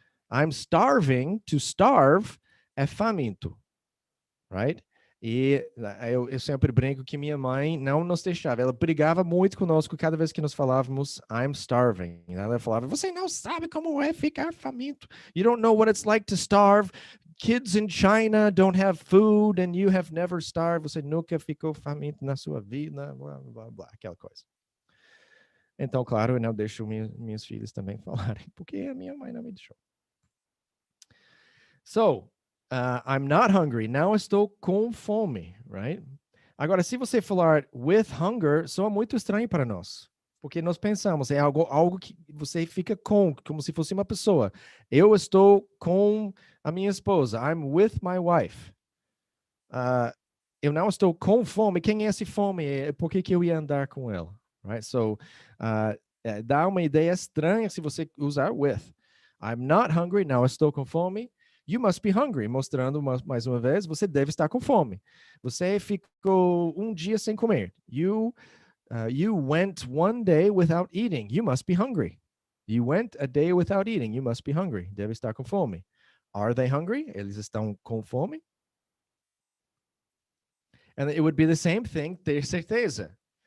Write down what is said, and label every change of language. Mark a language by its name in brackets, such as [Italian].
[English] I'm starving, to starve, [Portuguese] é faminto, [English] right? [Portuguese] E eu sempre brinco que minha mãe não nos deixava. Ela brigava muito conosco cada vez que nós falávamos [English] I'm starving. [Portuguese] Ela falava, você não sabe como é ficar faminto. [English] You don't know what it's like to starve. Kids in China don't have food and you have never starved. [Portuguese] Você nunca ficou faminto na sua vida, blá, blá, blá, aquela coisa. Então, claro, eu não deixo minhas filhas também falarem, porque a minha mãe não me deixou. [English] So, I'm not hungry. [Portuguese] Não estou com fome, [English] right? [Portuguese] Agora, se você falar with hunger, soa muito estranho para nós. Porque nós pensamos, é algo que você fica com, como se fosse uma pessoa. Eu estou com a minha esposa. [English] I'm with my wife. [Portuguese] Eu não estou com fome. Quem é esse fome? Por que eu ia andar com ela? Right? So, dá uma ideia estranha se você usar with. [English] I'm not hungry. [Portuguese] Não estou com fome. [English] You must be hungry, [Portuguese] mostrando mais uma vez, você deve estar com fome. Você ficou um dia sem comer. [English] You went one day without eating. You must be hungry. You went a day without eating. You must be hungry. [Portuguese] Deve estar com fome. [English] Are they hungry? [Portuguese] Eles estão com fome? [English] And it would be the same thing, [Portuguese] ter certeza.